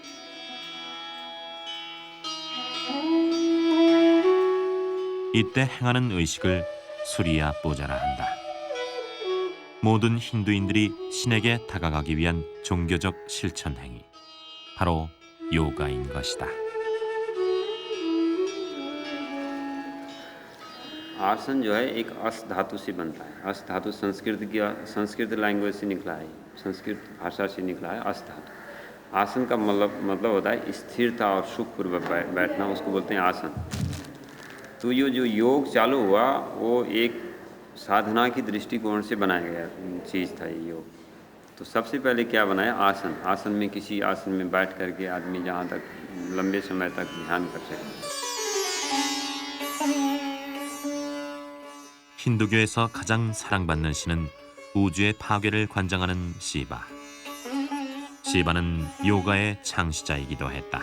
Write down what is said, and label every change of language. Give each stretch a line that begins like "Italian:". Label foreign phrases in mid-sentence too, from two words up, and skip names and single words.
Korean: 이때 행하는 의식을 수리야 뿌자라 한다. 모든 힌두인들이 신에게 다가가기 위한 종교적 실천 행위, 바로 요가인 것이다.
Hindi: आसन जो है एक अस धातु से बनता है। अस धातु संस्कृत लैंग्वेज से निकला है, संस्कृत भाषा से निकला है अस धातु। आसन का मतलब होता है स्थिरता और सुखपूर्वक बैठना, उसको बोलते हैं आसन। तो ये जो योग चालू हुआ वो एक साधना की दृष्टिकोण से बनाया गया चीज़ था ये योग। तो सबसे पहले क्या बनाया? आसन। आसन में किसी आसन में बैठ करके आदमी जहाँ तक लंबे समय तक ध्यान कर सके।
Korean: 힌두교에서 가장 사랑받는 신은 우주의 파괴를 관장하는 시바. 시바는 요가의 창시자이기도 했다.